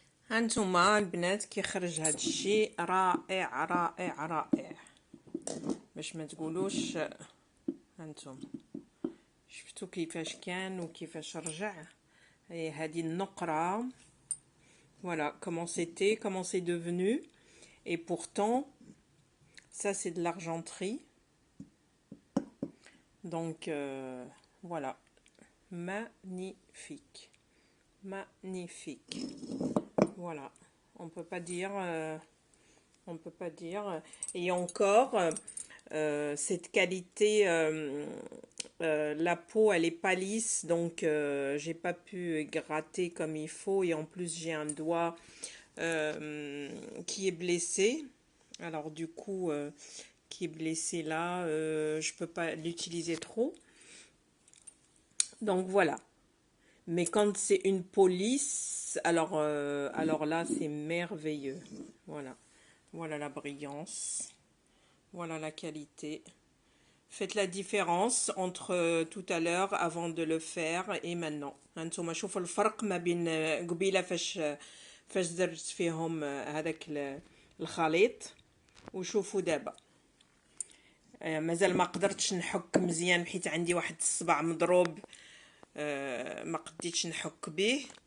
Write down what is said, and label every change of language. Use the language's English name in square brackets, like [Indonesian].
[Arabic] هانتوما البنات كيخرج هادشي رائع رائع رائع باش ما تقولوش. هانتوما شفتوا كيفاش كان وكيفاش رجع. هي هذه النقره. [French] Voilà comment c'était, comment c'est devenu. Et pourtant, ça c'est de l'argenterie. Donc voilà, magnifique, magnifique. Voilà, on peut pas dire, Et encore, cette qualité, la peau elle est pas lisse, donc j'ai pas pu gratter comme il faut, et en plus j'ai un doigt qui est blessé. Alors du coup, qui est blessé là, je peux pas l'utiliser trop. Donc voilà. Mais quand c'est une peau lisse, alors là c'est merveilleux. Voilà. Voilà la brillance. Voilà la qualité. Faites la différence entre tout à l'heure avant de le faire et maintenant. [Arabic] هانتوما شوفوا الفرق ما بين قبيله فاش درت فيهم هذاك الخليط، وشوفوا دابا. مازال ما قدرتش نحك مزيان حيت عندي واحد الصبع مضروب، ما قديتش نحك به.